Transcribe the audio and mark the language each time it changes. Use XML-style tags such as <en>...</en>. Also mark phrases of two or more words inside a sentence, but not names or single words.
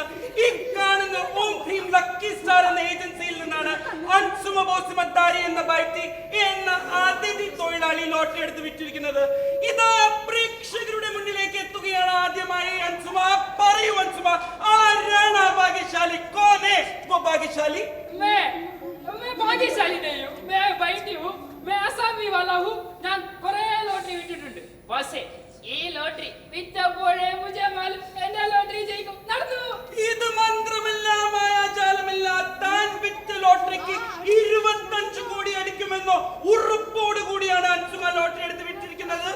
<ml>ഈ കാണുന്ന ഓം ഭീം ലക്കി സ്റ്റാർ എന്ന ഏജൻസിയിൽ നിന്നാണ് അൻസുമബോസിമത്താരി എന്ന വ്യക്തി എന്ന അതിഥി തൊഴിലാളി ലോട്ടറി എടുത്ത് വിറ്റിരിക്കുന്നത്. ഇതാ പ്രേക്ഷകരുടെ മുന്നിലേക്ക് എത്തുകയാണ് ആദ്യമായി. അൻസുമ, പറയൂ അൻസുമ, ആരാണ് ആ ഭാഗ്യശാലി?</ml> <hi>കോനെ वो भाग्यशाली? मैं भाग्यशाली नहीं हूँ, मैं बैठी हूँ, मैं आसामी वाला हूँ.</hi> <ml>ഞാൻ കുറേ ലോട്ടറി വിറ്റിട്ടുണ്ട്. പക്ഷേ ഈ ലോട്ടറി വിറ്റപ്പോഴേ</ml> <hi>मुझे मालूम</hi> <ml>എന്റെ ലോട്ടറി ജയിക്കും. നടന്നു. ഇത് മന്ത്രമല്ല, മായാജാലമല്ല. താൻ വിറ്റ ലോട്ടറിക്ക് 25 കോടി അടിക്കുമെന്നോ ഉറപ്പോട് കൂടിയാണ് അൻസുമ ലോട്ടറി എടുത്ത് വിറ്റിരിക്കുന്നത്.</ml>